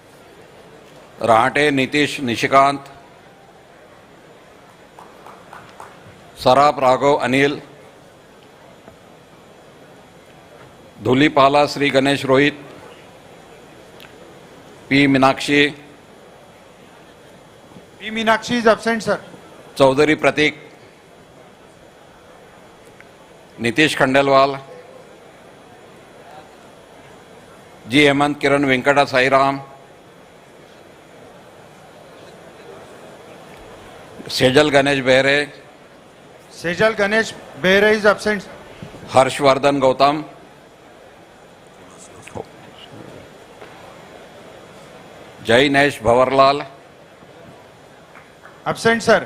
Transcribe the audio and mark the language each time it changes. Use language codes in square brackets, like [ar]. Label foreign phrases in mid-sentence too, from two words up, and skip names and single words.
[en] Rahate Nitish Nishikant, Sarap Raghav Anil, Dhulipala Sri Ganesh Rohit, P. Minakshi, P. Meenakshi is absent, sir. Chaudhary Pratik, Nitish Khandelwal, G. Hemant Kiran Venkata Sairam, Sejal Ganesh Behre, Sejal Ganesh Behre is absent. Harshvardhan Gautam, Jainesh Bhawarlal, Absent, sir.